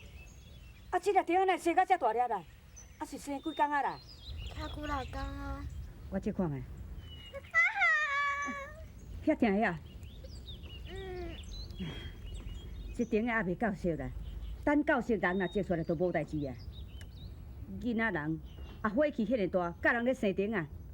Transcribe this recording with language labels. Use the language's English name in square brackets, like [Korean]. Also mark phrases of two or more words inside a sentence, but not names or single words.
[Min Nan Chinese] 啊，这粒虫哪生到遮大粒啦？啊是生几工啊啦？脚骨6工啊。我这看卖。遐疼遐？这虫也未够熟啦，等够熟人若接出来都无代志啊。囡仔人啊火气遐尔大，教人咧生虫啊。